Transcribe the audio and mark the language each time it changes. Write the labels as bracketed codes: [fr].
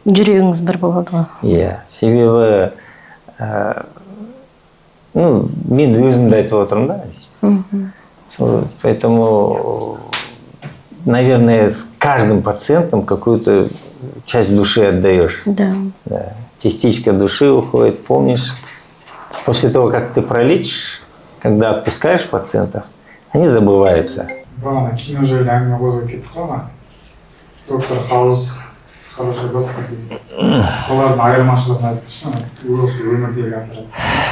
[kk] Жүрегіңіз бір болады ғой. Иә, себебі мен өзімді айтып отырмын да. [ru] Поэтому, наверное, с каждым пациентом какую-то часть души отдаешь. Да. Да. Частичка души уходит, помнишь? После того, как ты пролечишь, когда отпускаешь пациентов, они забываются. [kk] Ана кино жайлы әңгіме қозғап кеттік қой ана. Доктор Хаус, [ru] хороший доктор [kk] дейді. Солардың айырмашылығын айтшы, осы өмірдегі операция.